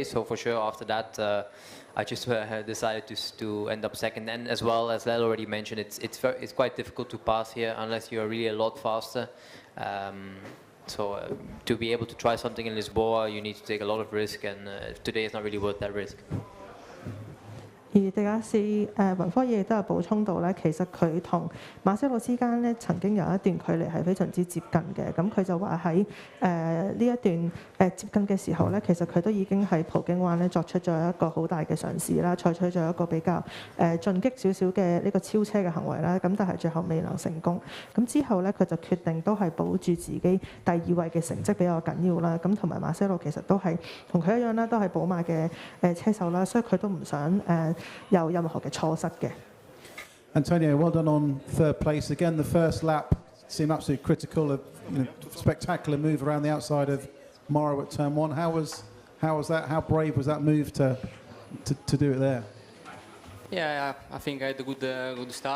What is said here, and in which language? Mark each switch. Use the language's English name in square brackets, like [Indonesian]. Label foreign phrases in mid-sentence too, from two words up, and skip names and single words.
[English] So for sure, after that, I just decided to end up second. And as well as Lello already mentioned, it's quite difficult to pass here unless you are really a lot faster. So to be able to try something in Lisboa, you need to take a lot of risk, and today is not really worth that risk. [Cantonese] 而迪亞士雲科爾亦都有補充到咧，其實佢同馬些路之間咧曾經有一段距離係非常之接近嘅。咁佢就話喺呢一段接近嘅時候咧，其實佢都已經喺葡京灣咧作出咗一個好大嘅嘗試啦，採取咗一個比較進擊少少嘅呢個超車嘅行為啦。咁但係最後未能成功。咁之後咧，佢就決定都係保住自己第二位嘅成績比較緊要啦。咁同埋馬些路其實都係同佢一樣啦，都係寶馬嘅車手啦，所以佢都唔想有任何嘅錯失嘅。 [English] Antonio, well done on third place. Again, the first lap seemed absolutely critical. A spectacular move around the outside of Morrow at turn one. How was that? How brave was that move to do it there? Yeah, I think I had a good start.